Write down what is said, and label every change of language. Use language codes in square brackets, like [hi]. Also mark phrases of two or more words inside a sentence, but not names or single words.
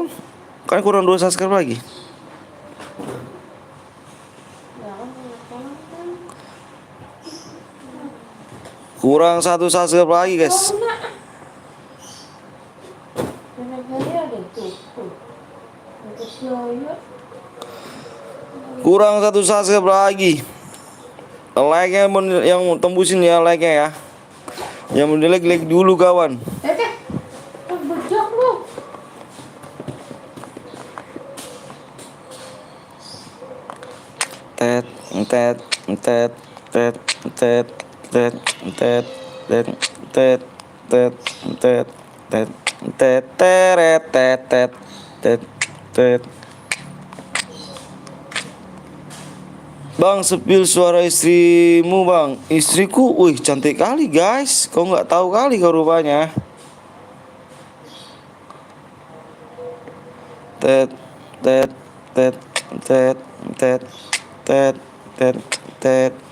[id] Kan kurang 2 subscribe lagi. Kurang 1 subscribe lagi guys. Kurang 1 subscribe lagi. Like-nya yang tembusin ya, like-nya ya. Yang mau like dulu kawan. Bejak lu. Tet tet tet tet tet tet tet tet tet tet tet tet tet teret tet tet tet tet. Bang, sepil suara istrimu bang. Istriku, wih cantik kali guys. Kau nggak tahu kali kau rupanya. Tet tet tet tet tet tet tet tet.